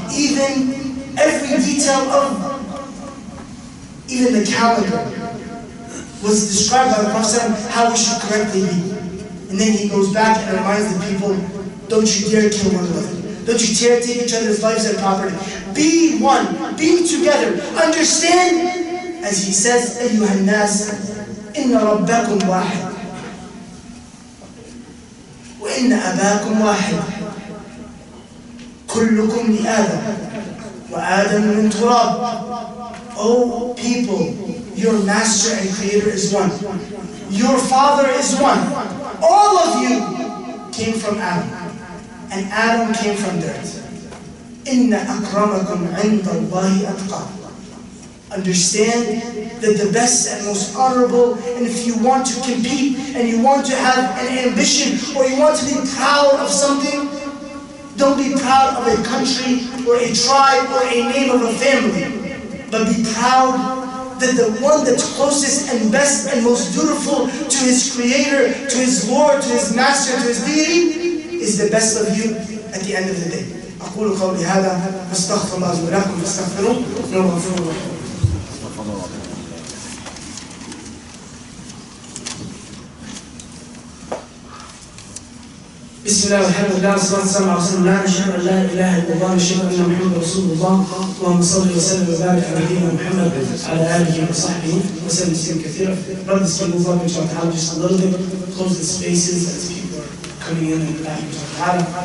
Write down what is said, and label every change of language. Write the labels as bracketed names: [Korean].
[English] Even every detail of, even the calendar was described by the Prophet how we should correctly be. And then he goes back and reminds the people, don't you dare kill one another. Don't you dare take each other's lives and property. Be one, be together. Understand, as he says, [Arabic] أَيُّهَا النَّاسِ إِنَّ رَبَّكُمْ وَاحِدٌ وإن أباكم واحد كلكم لآدم وآدم من تراب. [English] O people, your master and creator is one. Your father is one. All of you came from Adam. and Adam came from dirt. [Arabic] Inna akramakum inda Allahi atqakum. [English] Understand that the best and most honorable, and if you want to compete and you want to have an ambition or you want to be proud of something, don't be proud of a country or a tribe or a name of a family, but be proud that the one that's closest and best and most dutiful to his Creator, to his Lord, to his Master, to his deity, is the best of you at the end of the day. [Arabic] أقول قولي هذا واستغفر الله لي ولكم فاستغفروه إنه غفور رحيم. بسم الله والحمد لله والصلاة والسلام على رسول الله. نشهد أن لا إله إلا الله ونشهد أن محمدا رسول الله. اللهم صل وسلم وبارك على نبينا محمد على آله وصحبه وسلم تسليما كثيرا. [English] Brothers, can move up inshallah just a little bit, close the spaces as people are coming in and back inshallah.